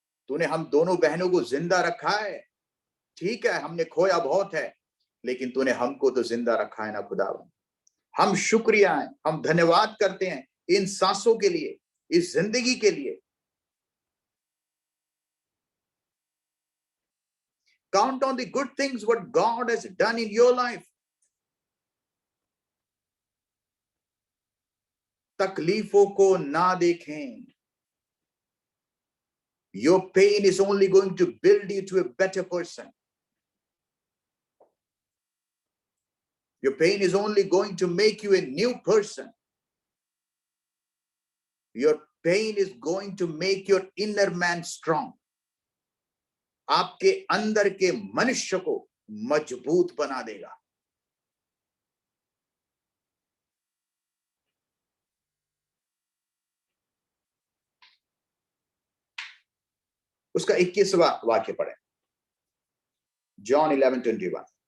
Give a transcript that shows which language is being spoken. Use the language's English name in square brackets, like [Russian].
[Hindi] तूने हम दोनों बहनों को जिंदा रखा है। ठीक है, हमने खोया बहुत है, लेकिन तूने हमको तो जिंदा रखा है ना खुदावन। हम शुक्रिया हैं, हम धन्यवाद करते हैं इन सांसों के लिए, इस जिंदगी के लिए। [English] Count on the good things what God has done in your life. [Hindi] तकलीफों को ना देखें। [English] Your pain is only going to build you to a better person. Your pain is only going to make you a new person. Your pain is going to make your inner man strong. [Hindi] आपके अंदर के मनुष्य को मजबूत बना देगा। उसका 21वां वाक्य पढ़े, जॉन 11:21।